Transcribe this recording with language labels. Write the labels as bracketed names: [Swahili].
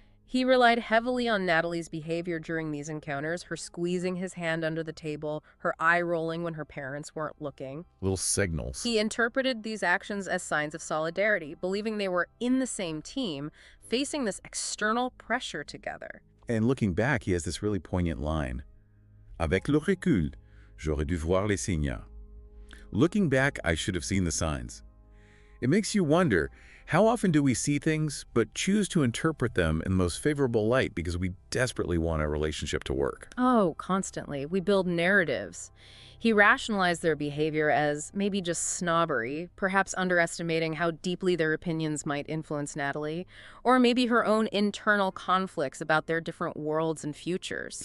[English] He relied heavily on Nathalie's behavior during these encounters, her squeezing his hand under the table, her eye rolling when her parents weren't looking. Little signals. He interpreted these actions as signs of solidarity, believing they were in the same team, facing this external pressure together. And looking back, he has this really poignant line. [French] Avec le recul, j'aurais dû voir les signes. [English] Looking back, I should have seen the signs. It makes you wonder, how often do we see things but choose to interpret them in the most favorable light because we desperately want our relationship to work? Oh, constantly. We build narratives. He rationalized their behavior as maybe just snobbery, perhaps underestimating how deeply their opinions might influence Nathalie, or maybe her own internal conflicts about their different worlds and futures.